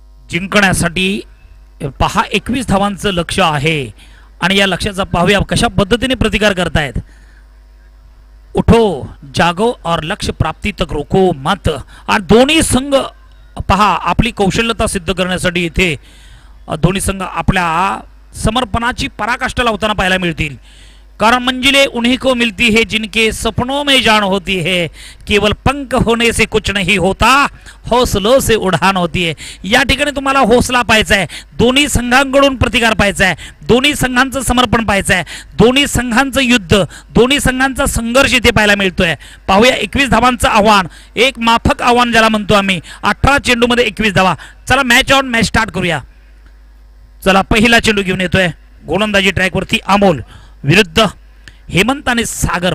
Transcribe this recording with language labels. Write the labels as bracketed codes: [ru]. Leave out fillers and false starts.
[mr] जिंकण्यासाठी पहा 21 धावांचं लक्ष आहे आणि या लक्ष्याचा पाहूया कशा पद्धतीने प्रतिकार करतायत. [hi] उठो जागो और लक्ष्य प्राप्ती तक रोको मत. [mr] आणि दोन्ही संघ पहा आपली कौशल्यता सिद्ध करण्यासाठी इथे दोन्ही संघ आपल्या समर्पणाची पराकाष्ठा लावताना पाहायला मिळतील. [hi] कारण मंजिलें उन्हीं को मिलती है जिनके सपनों में जान होती है, केवळ पंख होने से कुछ नहीं होता, हौसलों से उडान होती है. [mr] या ठिकाणी तुम्हाला हौसला पाहायचा आहे, दोन्ही संघांकडून प्रतिकार पाहायचा आहे, दोन्ही संघांचं समर्पण पाहायचं आहे, दोन्ही संघांचं युद्ध, दोन्ही संघांचा संघर्ष इथे पाहायला मिळतोय. पाहूया 21 धावांचं आव्हान, एक माफक आव्हान ज्याला म्हणतो आम्ही. 18 चेंडूमध्ये 21 धावा. चला मॅच ऑन मॅच स्टार्ट करूया. चला पहिला चेंडू घेऊन येतोय गोलंदाजी ट्रॅकवरती अमोल विरुद्ध हेमंत आणि सागर.